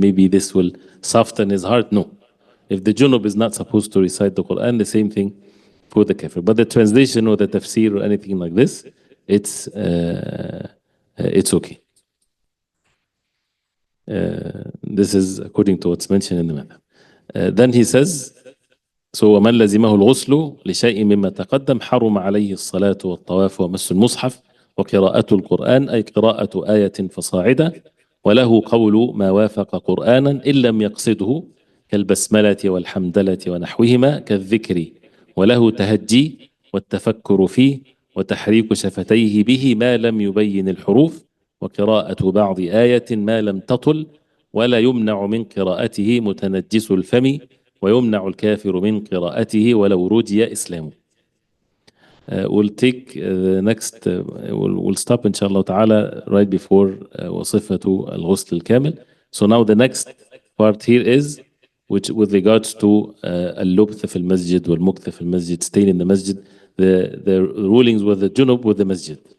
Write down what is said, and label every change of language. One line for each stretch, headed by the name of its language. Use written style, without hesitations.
English: Maybe this will soften his heart. No. If the junub is not supposed to recite the Quran, the same thing for the kafir. But the translation or the tafsir or anything like this, it's okay. This is according to what's mentioned in the madhab. Then he says, so
Arabic: ومن لزمه الغسل لشيء مما تقدم حرم عليه الصلاة والطواف ومس المصحف وقراءة القرآن أي قراءة آية فصاعدة وله قول ما وافق قرآنا إن لم يقصده كالبسملة والحمدلة ونحوهما كالذكر وله تهجي والتفكر فيه وتحريك شفتيه به ما لم يبين الحروف وقراءة بعض آية ما لم تطل ولا يمنع من قراءته متنجس الفم ويمنع الكافر من قراءته ولو رجي إسلامه.
English: We'll take the next we'll stop inshallah ta'ala right before
Arabic: وصفة الغسل الكامل.
English: So now the next part here is which with regards to
Arabic: اللبث في المسجد والمكث في المسجد,
English: staying in the masjid, the rulings with the junub with the masjid.